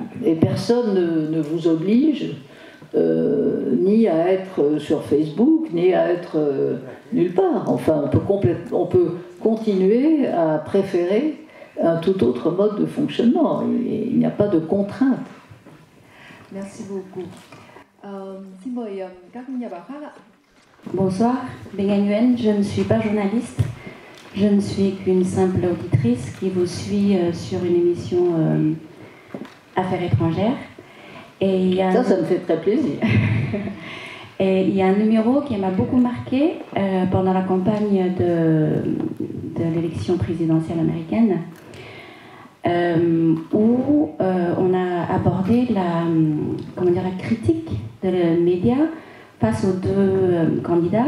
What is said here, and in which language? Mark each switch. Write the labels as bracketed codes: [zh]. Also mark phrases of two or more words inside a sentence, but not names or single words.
[fr] Et personne ne vous oblige ni à être sur Facebook, ni à être nulle part. Enfin, on peut continuer à préférer un tout autre mode de fonctionnement. Il n'y a pas de contrainte. Merci beaucoup. [vi] Xin mời các nhà báo khác ạ. [fr] Bonsoir, Beng Nguyen, je ne suis pas journaliste, je ne suis qu'une simple auditrice qui vous suit sur une émission Affaires étrangères. Et ça me fait très plaisir. Et il y a un numéro qui m'a beaucoup marqué pendant la campagne de l'élection présidentielle américaine, où on a abordé la critique des médias face aux deux candidats.